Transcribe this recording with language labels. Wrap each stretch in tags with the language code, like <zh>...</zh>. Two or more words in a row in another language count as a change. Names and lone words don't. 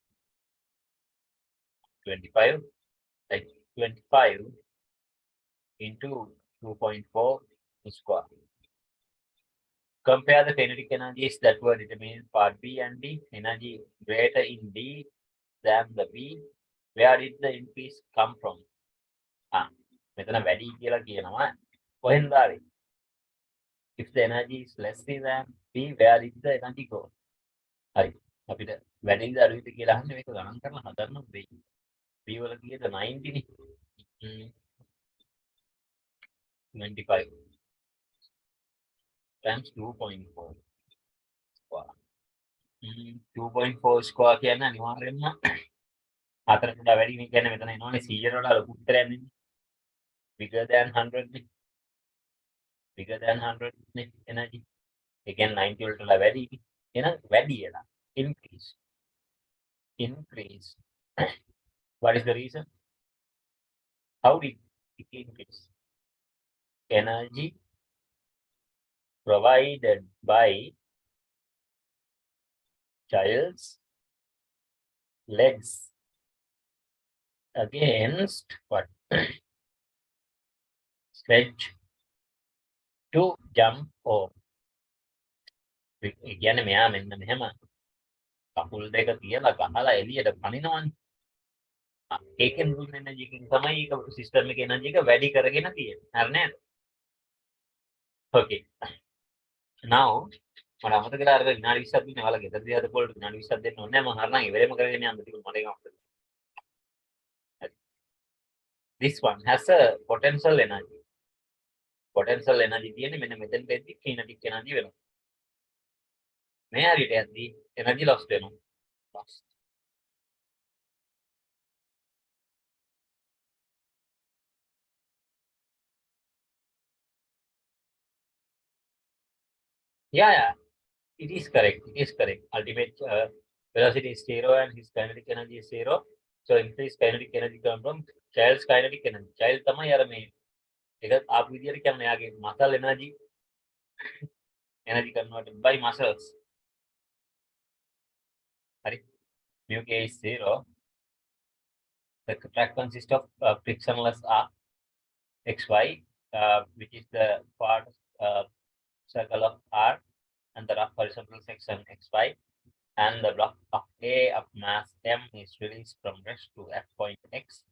<en>25, like 25 into 2.4 square. Compare the kinetic energies that were determined in part B and D. Energy greater in D than the B. Where did the increase come from?</en> <si>මෙතන වැඩි කියලා කියනවා. කොහෙන්ද ආවේ?</si> <en>If the energy is less than B, where did the energy go?</en> <si>හරි. අපිට වැඩිද අඩුයිද කියලා අහන්නේ මේක ගණන් කරලා හදන්න වෙයි. B වල කීයද 90 නේ.</si> <en>95 times 2.4 square.</en> <si>2.4 square කියන්නේ අනිවාර්යයෙන්ම හතරට වඩා වැඩි නේ කියන්නේ මෙතන එනවනේ 100ට වඩා ලොකු උත්තරයක් නේ.</si> <en>Bigger than 100 නේ. Bigger than 100 නේ energy.</en> <si>Again 90 වලට වඩා වැඩි. එහෙනම් වැඩි වෙලා increase.</si> <en>Increase. What is the reason? How did it increase? Energy provided by child's legs against what? Sledge to jump over.</en> <si>කියන්නේ මෙයා මෙන්න මෙහෙම කකුල් දෙක තියලා ගහලා එළියට පනිනවනේ. ඒකෙන් දුන්න එනර්ජි එකෙන් තමයි ඒක සිස්ටම් එකේ එනර්ජි එක වැඩි කරගෙන තියෙන්නේ. හරි නේද? Okay. Now මම අමතක කරලා අර විනාඩි 20ක් දුන්නේ ඔයාලා ගෙදරදී හදපුවලට විනාඩි 20ක් දෙන්න ඕනේ නැහැ. මම හරනම් ඉවරෙම කරගෙන යන්න තිබුණ මට ඒක අමතක.</si> <en>This one has a potential energy. Potential energy</en> <si>තියෙන්නේ මෙන්න මෙතෙන් දෙද්දි</si> <en>kinetic energy</en> <si>වෙනවා. මේ හරියට යද්දි</si> <en>energy loss</en> <si>වෙනවා.</si> <en>Loss. Yeah, it is correct. It is correct. Ultimate velocity is 0 and his kinetic energy is 0. So increased kinetic energy come from child's kinetic energy.</en> <si>Child තමයි අර මේ ඒක ආපු විදියට කියන්නේ යාගේ</si> <en>muscle energy converted by muscles.</en> <si>හරි.</si> <en>mu k is 0. The track consists of frictionless arc xy, which is the part circle of R, and the rough horizontal section xy, and the block of A of mass M is released from rest to at point X.</en>